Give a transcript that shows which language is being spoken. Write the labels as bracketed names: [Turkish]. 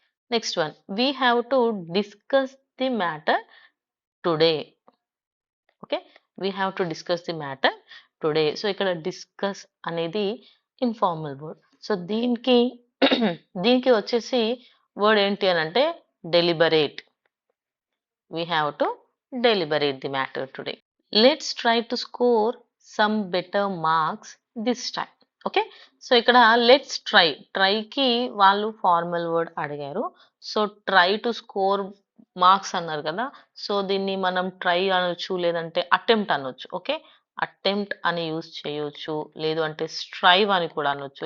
[English] Next one we have to discuss the matter today. Okay. We have to discuss the matter today. [Telugu] So, ఇక్కడ discuss అనేది informal word. So, దీనికి దీనికి వచ్చేసి word ఏంటి అనంటే deliberate. [English] We have to deliberate the matter today. Let's try to score some better marks this time. Okay. [Telugu] So, ఇక్కడ let's ట్రైకి వాళ్ళు formal word అడిగారు. So, try to score marks అన్నారు కదా! సో, దీన్ని మనం ట్రై అనొచ్చు, లేదంటే అటెంప్ట్ అనొచ్చు. ఓకే. అటెంప్ట్ అని యూజ్ చేయొచ్చు. లేదు అంటే స్ట్రైవ్ అని కూడా అనొచ్చు.